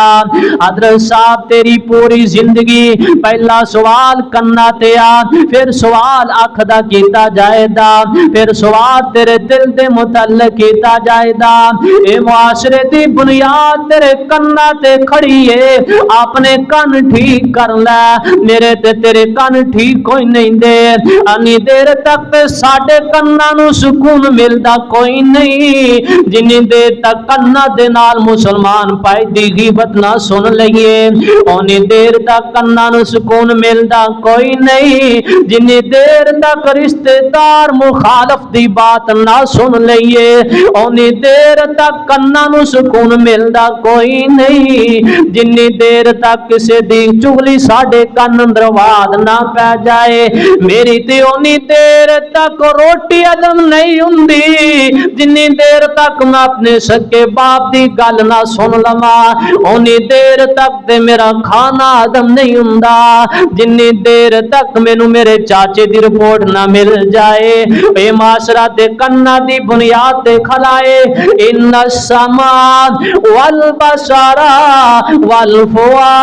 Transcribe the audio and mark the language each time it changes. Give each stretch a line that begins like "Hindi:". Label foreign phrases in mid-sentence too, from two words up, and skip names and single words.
Punjabi: حضرت صاحب تیری پوری زندگی پہلا سوال کنا تے آ، پھر سوال اکھ دا کیتا جائے دا، پھر سوال تیرے دل دے متعلق کیتا جائے دا، اے معاشرے دی بنیاد تیرے کنا تے کھڑی ہے، اپنے کن ٹھیک کر لے، میرے تے تیرے کن ٹھیک کوئی نہیں دے، انی دیر تک تے ساڈے کنا نو سکون ملدا کوئی نہیں جنی دیر تک کنا دے نال مسلمان پائی دی غیبت نہ سن لئیے، اونی دیر تک کنا نو سکون ملدا کوئی نہیں جنی دیر تک رشتہ دار مخالف دی بات نہ سن لئیے، اونی دیر تک کنا نو سکون ملدا کوئی نہیں جنی دیر تک کسے دی چغلی ساڈے کن اندر واد نہ پہ جائے، میری تے اونی دیر تک روٹی ہضم نہیں ہوندی جنی دیر تک میں اپنے سکے باپ دی گل نہ سن لواں، اونی دیر تک تے میرا کھانا ہضم نہیں ہوندا جنی دیر تک مینوں میرے چاچے دی رپورٹ نہ مل جائے، اے معاشرہ تے کنا دی بنیاد تے کھلائے
Arabic: ان السماء والبصر والفؤاد